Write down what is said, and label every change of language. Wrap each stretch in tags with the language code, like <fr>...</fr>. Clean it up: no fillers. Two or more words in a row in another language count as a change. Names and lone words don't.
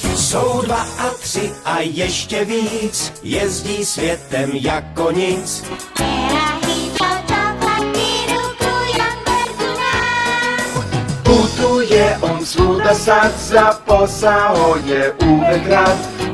<cs>Jsou 2 a 3 a ještě víc, jezdí světem jako nic.</cs> <sr>Putuje on svuda sad, zaposao je uvek rad.</sr>